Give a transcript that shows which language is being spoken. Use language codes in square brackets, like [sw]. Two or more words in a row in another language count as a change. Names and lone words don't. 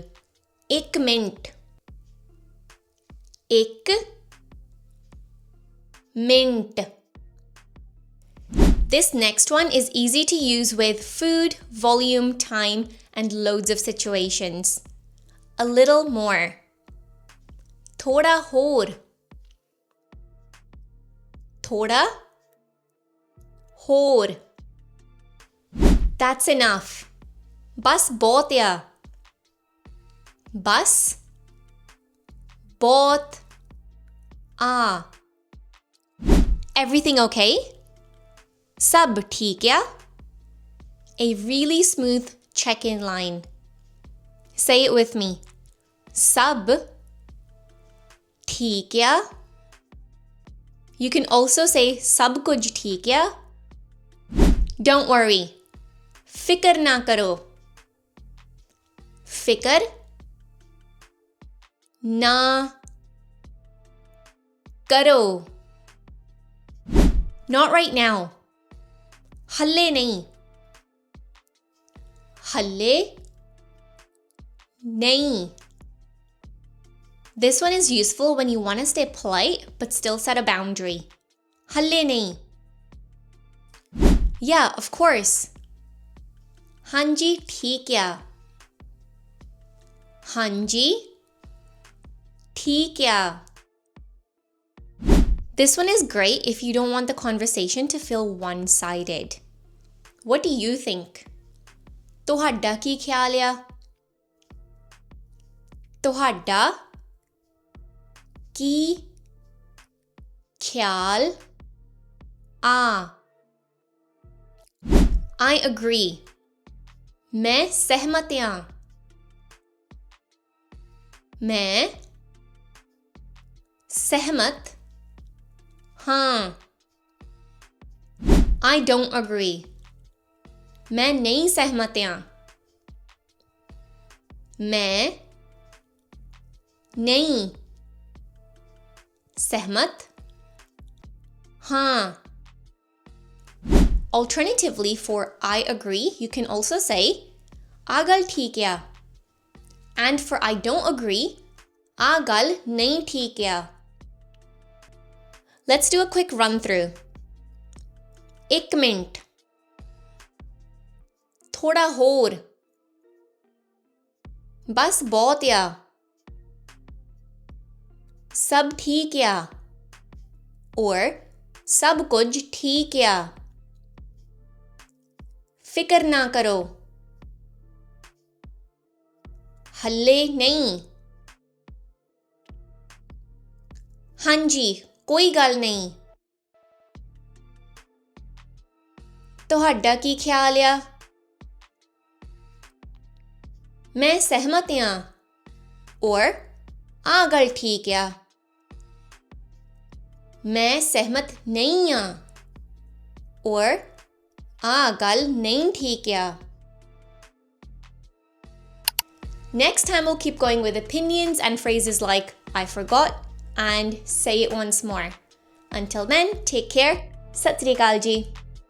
[pa] ਇੱਕ ਮਿੰਟ. ਇੱਕ ਮਿੰਟ. [en] This next one is easy to use with food, volume, time, and loads of situations. A little more. [pa] ਥੋੜ੍ਹਾ ਹੋਰ. ਥੋੜ੍ਹਾ ਹੋਰ. [en] That's enough. [pa] ਬਸ ਬਹੁਤ ਆ. ਬਸ ਬਹੁਤ ਆ. [en] Everything okay? [pa] ਸਭ ਠੀਕ ਆ? [en] A really smooth check-in line. Say it with me. [pa] ਸਭ ਠੀਕ ਆ? [en] You can also say [pa] ਸਭ ਕੁਝ ਠੀਕ ਆ? [en] Don't worry. [pa] ਫ਼ਿਕਰ ਨਾ ਕਰੋ. ਫ਼ਿਕਰ ਨਾ ਕਰੋ. [en] Not right now. [pa] ਹਾਲੇ ਨਹੀਂ. ਹਾਲੇ ਨਹੀਂ. [en] This one is useful when you want to stay polite but still set a boundary. [pa] ਹਾਲੇ ਨਹੀਂ. [en] Yeah, of course. [pa] ਹਾਂਜੀ ਠੀਕ ਆ. ਹਾਂਜੀ ਠੀਕ ਆ. [en] This one is great if you don't want the conversation to feel one-sided. What do you think? [pa] ਤੁਹਾਡਾ ਕੀ ਖਿਆਲ ਆ? ਤੁਹਾਡਾ ਕੀ ਖਿਆਲ ਆ? [en] I agree. [pa] ਮੈਂ ਸਹਿਮਤ ਹਾਂ. ਮੈਂ ਸਹਿਮਤ ਹਾਂ. [en] I don't agree. [pa] ਮੈਂ ਨਹੀਂ ਸਹਿਮਤ ਹਾਂ. ਮੈਂ ਨਹੀਂ ਸਹਿਮਤ ਹਾਂ. [en] Alternatively, for I agree, you can also say [pa] ਆ ਗੱਲ ਠੀਕ ਆ. [en] And for I don't agree, [pa] ਆ ਗੱਲ ਨਹੀਂ ਠੀਕ ਆ. [en] Let's do a quick run through. 1 minute. [pa] ਥੋੜ੍ਹਾ ਹੋਰ. ਬਸ ਬਹੁਤ ਆ. ਸਭ ਠੀਕ ਆ. Or ਸਭ ਕੁਝ ਠੀਕ ਆ. ਫ਼ਿਕਰ ਨਾ ਕਰੋ. ਹਾਲੇ ਨਹੀਂ. ਹਾਂ ਜੀ, ਕੋਈ ਗੱਲ ਨਹੀਂ. ਤੁਹਾਡਾ ਕੀ ਖਿਆਲ ਆ? ਮੈਂ ਸਹਿਮਤ ਹਾਂ. Or ਆ ਗੱਲ ਠੀਕ ਆ. ਮੈਂ ਸਹਿਮਤ ਨਹੀਂ ਹਾਂ. Or ਆ ਗੱਲ ਨਹੀਂ ਠੀਕ ਆ. [en] Next time we'll keep going with opinions and phrases like I forgot and say it once more. Until then, take care. [pa] ਸਤਿ ਸ੍ਰੀ ਅਕਾਲ ਜੀ.